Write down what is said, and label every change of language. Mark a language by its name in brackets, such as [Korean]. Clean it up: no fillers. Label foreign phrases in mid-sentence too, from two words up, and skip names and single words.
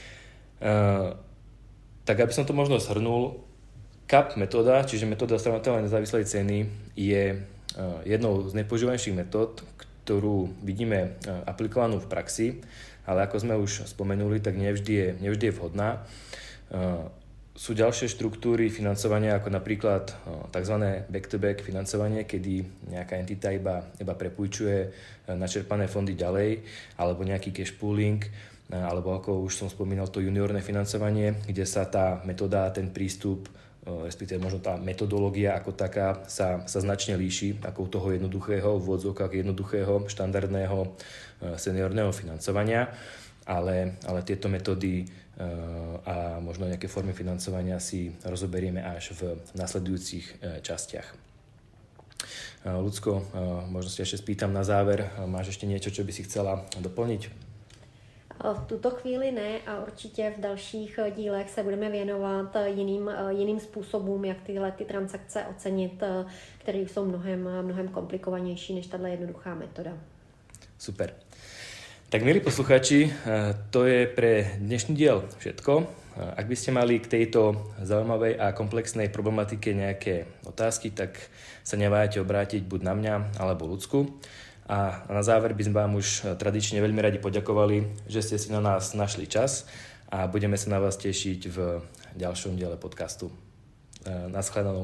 [Slovak] Tak aby som to možno zhrnul, CAP metóda, čiže metóda stanoviteľnej nezávislej ceny, je jednou z nepoužívanejších metód, ktorú vidíme aplikovanú v praxi, ale ako sme už spomenuli, tak nevždy je vhodná. Sú ďalšie štruktúry financovania, ako napríklad tzv. [English] Back-to-back [Slovak] financovanie, kedy nejaká entita iba prepújčuje načerpané fondy ďalej, alebo nejaký [English] cash pooling, [Slovak] alebo ako už som spomínal, to juniorné financovanie, kde sa tá metóda, ten prístup, respektíve možno tá metodológia ako taká sa značne líši ako u toho jednoduchého, v odzvukách jednoduchého, štandardného seniorného financovania, ale tieto metódy a možno nejaké formy financovania si rozoberieme až v nasledujúcich častiach. Ľudsko, možno si ešte spýtam na záver, máš ešte niečo, čo by si chcela doplniť? [Czech] V tuto chvíli ne a určitě v dalších dílech se budeme věnovat jiným způsobům, jak ty transakce ocenit, které jsou mnohem komplikovanější než tato jednoduchá metoda. [Slovak] Super. Tak milí poslucháči, to je pre dnešný diel všetko. Ak by ste mali k tejto zaujímavej a komplexnej problematike nejaké otázky, tak sa neváhajte obrátiť buď na mňa alebo Ľudsku. A na záver by sme vám už tradične veľmi radi poďakovali, že ste si na nás našli čas a budeme sa na vás tešiť v ďalšom diele podcastu.